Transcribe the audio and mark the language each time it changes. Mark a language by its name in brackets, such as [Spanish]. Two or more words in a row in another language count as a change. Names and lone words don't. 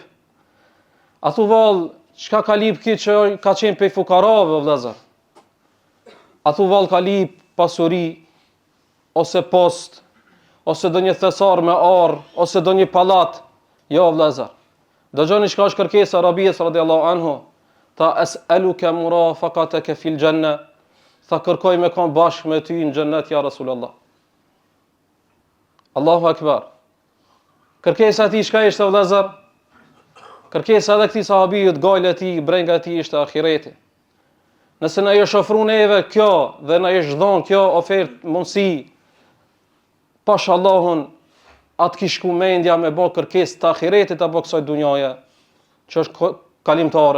[Albanian] A thu vallë, çka ka lip ki që ka qenë pe fukarave vëllazër? A thu vallë ka lip pasuri, ose post, ose do një thesar me arr, ose do një pallat? Jo vëllazër. Dëgjoni çka është kërkesa Rabies [Arabic] رضي الله عنه. أسألك مرافقتك في الجنة. [Albanian] Tha kërkoj me kon bashkë me ty në xhennet [Arabic] يا رسول الله. الله أكبر. [Albanian] Kërkesa e tij çka ishte vëllazër? Kërkesa edhe këtij sahabijut, gajla e tij, brenga e tij ishte ahireti. Nëse na është ofruar neve kjo dhe na është dhënë kjo ofertë mundsi, pash Allahun, atë kish ku mendja me bë kërkesë të ahiretit apo kësaj dunjaje, që është kalimtare.